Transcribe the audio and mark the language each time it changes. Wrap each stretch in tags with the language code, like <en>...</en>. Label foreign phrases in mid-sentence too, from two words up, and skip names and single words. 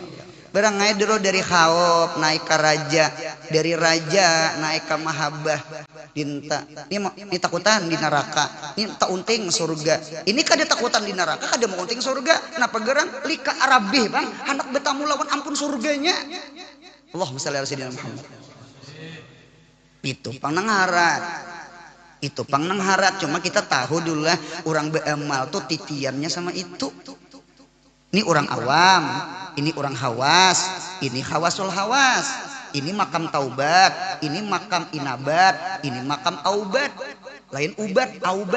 <bjn>Berangai dulu dari khauf naik ke raja, dari raja naik ke mahabbah. Dinta ini takutan di neraka, ini tak unting surga. Ini kada takutan di neraka, kada mau unting surga. Kenapa gerang? Lika Arabi bang, hendak bertamu lawan ampun surganya.</bjn> <ar>اللهم صل على سيدنا محمد.</ar> <bjn>Itu pangharat. Itu pangharat. Cuma kita tahu dulu lah orang beramal tuh titiannya sama itu. Ini orang awam, ini orang hawas, ini</bjn> <ar>خواص الخواص,</ar> <bjn>ini makam taubat, ini makam inabat, ini makam aubat, lain ubat, aubat.</bjn>